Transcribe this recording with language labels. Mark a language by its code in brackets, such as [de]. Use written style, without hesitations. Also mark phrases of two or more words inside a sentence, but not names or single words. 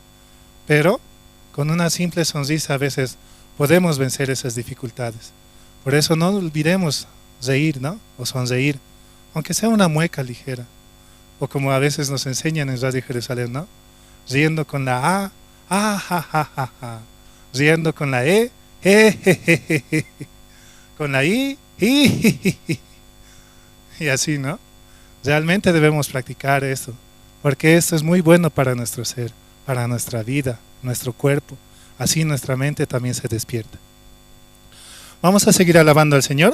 [es] Pero con una simple sonrisa a veces podemos vencer esas dificultades. Por eso no olvidemos reír, ¿no? O sonreír, aunque sea una mueca ligera. O como a veces nos enseñan en Radio Jerusalén, ¿no? Riendo con la A, ja, ja, ja, ja. Riendo con la E, je, je, je, je, je. Con la I, y así, ¿no? Realmente debemos practicar esto, porque esto es muy bueno para nuestro ser, para nuestra vida, nuestro cuerpo. Así nuestra mente también se despierta. Vamos a seguir alabando al Señor.